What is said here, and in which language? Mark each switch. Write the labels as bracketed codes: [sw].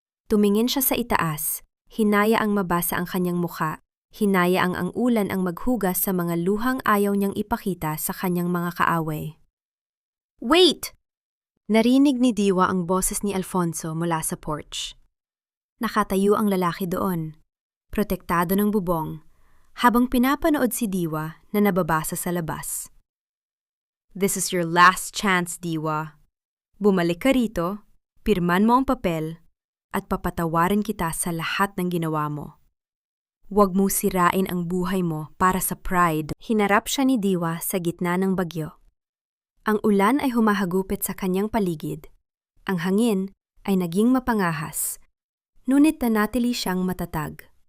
[tl] Tumingin siya sa itaas, hinaya ang mabasa ang kanyang mukha, hinaya ang ulan ang maghugas sa mga luhang ayaw niyang ipakita sa kanyang mga kaaway. [en] Wait! [tl] Narinig ni Diwa ang boses ni Alfonso mula sa porch. Nakatayo ang lalaki doon, protektado ng bubong, habang pinapanood si Diwa na nababasa sa labas. [en] "This is your last chance, Diwa. [tl] Bumalik ka rito, pirman mo ang papel, at papatawarin kita sa lahat ng ginawa mo. Huwag mo sirain ang buhay mo para sa pride." Hinarap siya ni Diwa sa gitna ng bagyo. Ang ulan ay humahagupit sa kanyang paligid. Ang hangin ay naging mapangahas, ngunit nanatili siyang matatag.